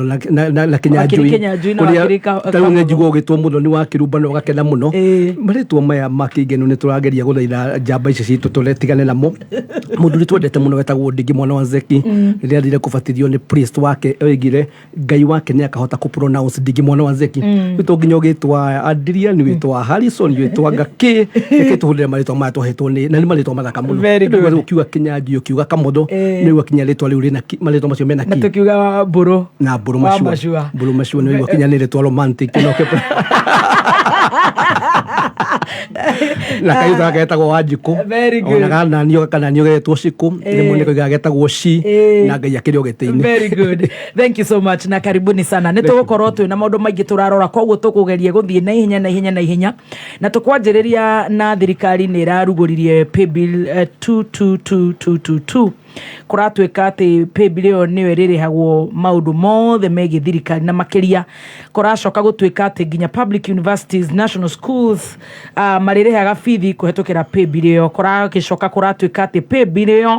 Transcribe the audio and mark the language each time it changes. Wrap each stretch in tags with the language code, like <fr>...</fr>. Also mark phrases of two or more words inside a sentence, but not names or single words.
<ki>na Kinyanjui kuria njugo gitwo muno ni wakirumba no gakena muno maritwo maya makigenu ni turageria guthaitha njamba ici citu tuletigane namo mundu twendete muno wetagwo Ndingi mwana wa Zeki riria rire kubatithio ni priest wake oigire ngai wake ni akahota ku pronounce Ndingi mwana wa Zeki wito nginya gitwa Adrian witwa Harrison witwa Ngaki nikituhurira maritwa maya twahetwo ni na ni maritwa mathaka muno ndio ukiuga Kinyanjui ukiuga Kamodo ni wakinya ritwa riu rina maritwa macio mena ki na tukiuga Mburu na Mburu mashua ni wakinya ni ritwa romantic no na kaitha getagwo Wanjiku ona kana nio getwo Ciku ni muniko getagwo Ci na ngai akiri ogete-ini.</ki> <en>Very good, thank you so much</en> <ki>na</ki> <sw>karibuni sana</sw> <ki>ni tugukorwo twi na maundu maingi turarora koguo tukugeria guthie na ihenya na tukwanjiriria na thirikari ni iraruguririe</ki> <en>pay bill</en> <ki>222222 kuratuika ati</ki> <en>pay bill</en> <ki>yo niwe ririhagwo maundu mothe megi thirikari na makiria kuracoka gutuika ati nginya</ki> <en>public universities national schools</en> <ki>maririhaga fithi kuhetukira</ki> <en>pay bill</en> <ki>yo kuragicoka kuratuika ati</ki> <en>pay bill</en> <ki>yo</ki>